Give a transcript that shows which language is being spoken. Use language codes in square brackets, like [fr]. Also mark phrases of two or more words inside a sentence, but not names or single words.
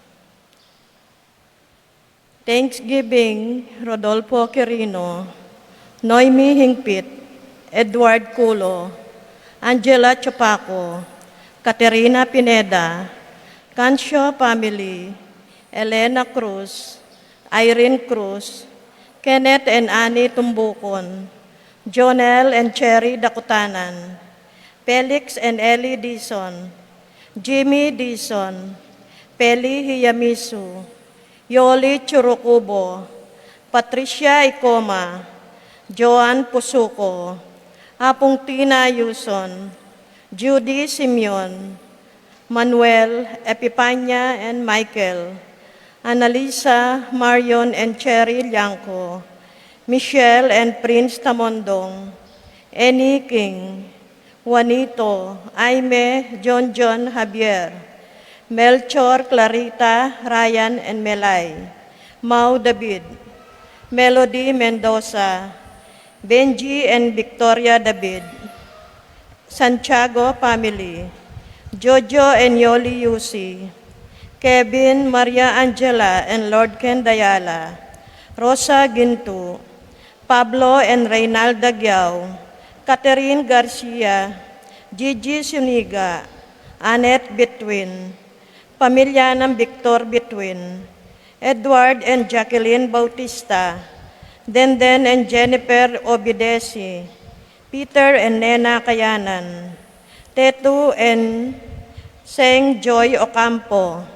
[en] Thanksgiving, Rodolfo Quirino, Noemi Hingpit, Edward Culo, Angela Chapaco, Caterina Pineda, Cancio family, Elena Cruz, Irene Cruz, Kenneth and Annie Tumbukon, Jonel and Cherry Dakutanan, Felix and Ellie Dizon, Jimmy Dizon, Peli Hiyamisu, Yoli Churukubo, Patricia Icoma, Joan Pusuko, Apong Tina Yuson, Judy Simeon, Manuel, Epipanya and Michael, Annalisa, Marion and Cherry Liangco, Michelle and Prince Tamondong, Eni King, Juanito, Aime, John Javier, Melchor, Clarita, Ryan and Melay, Mau David, Melody Mendoza, Benji and Victoria David, Santiago family, Jojo and Yoli Yusi, Kevin, Maria Angela and Lord Ken Dayala, Rosa Gintu, Pablo and Reynalda Gyao, Catherine Garcia, Gigi Suniga, Annette Betwin, [tl] pamilya ng [en] Victor Betwin, Edward and Jacqueline Bautista, Denden and Jennifer Obidesi, Peter and Nena Kayanan, Tetu and Seng Joy Ocampo,